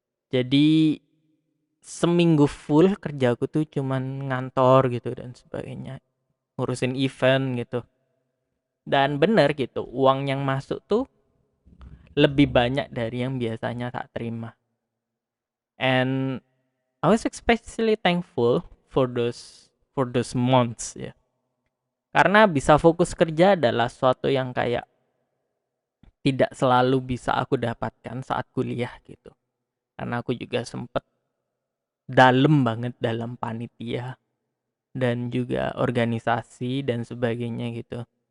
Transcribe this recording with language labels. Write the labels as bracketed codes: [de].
[id] Jadi seminggu full kerjaku tuh cuman ngantor gitu dan sebagainya, ngurusin event gitu. Dan bener gitu, uang yang masuk tuh lebih banyak dari yang biasanya tak terima. [en] And I was especially thankful for those months ya. [id] Karena bisa fokus kerja adalah suatu yang kayak tidak selalu bisa aku dapatkan saat kuliah gitu. Karena aku juga sempet dalam banget dalam panitia dan juga organisasi dan sebagainya gitu.